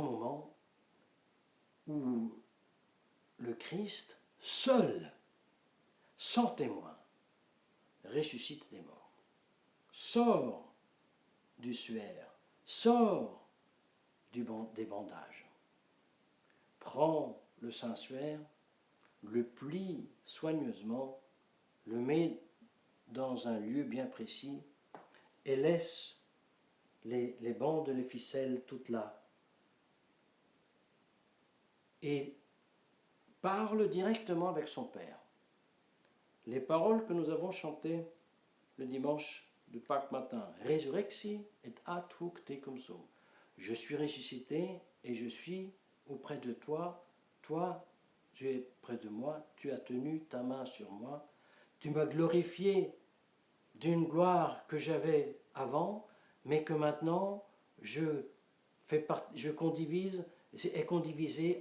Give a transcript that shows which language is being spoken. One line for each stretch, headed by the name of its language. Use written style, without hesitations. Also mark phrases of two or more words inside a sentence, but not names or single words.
French: moment où le Christ, seul, sans témoin, ressuscite des morts, sort du suaire, sort des bandages, prend le Saint-Suaire, le plie soigneusement, le met dans un lieu bien précis et laisse les bandes, les ficelles toutes là. Et parle directement avec son Père. Les paroles que nous avons chantées le dimanche de Pâques matin,
Latin: Resurrexi et ad hoc tecum sum.
French: Je suis ressuscité et je suis auprès de toi. Toi, tu es près de moi, tu as tenu ta main sur moi. Tu m'as glorifié d'une gloire que j'avais avant, mais que maintenant je condivise est condivisée